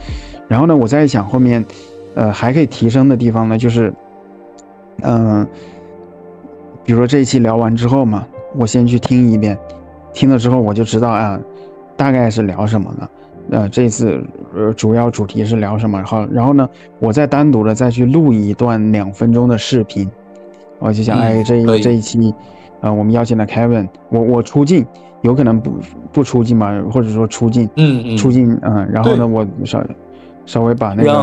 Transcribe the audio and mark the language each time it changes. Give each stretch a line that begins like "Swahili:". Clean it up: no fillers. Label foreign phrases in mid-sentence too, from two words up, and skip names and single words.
Chinese: 然後呢，我在想後面還可以提升的地方呢，就是比如說這一期聊完之後嘛，我先去聽一遍，聽了之後我就知道大概是聊什麼了。這次主要主題是聊什麼，然後呢，我再單獨的再去錄一段2分鐘的視頻，我就想這一期我們邀請了 Kevin， 我出鏡，有可能不出鏡嘛，或者說出鏡，出鏡然後呢，我稍微把那個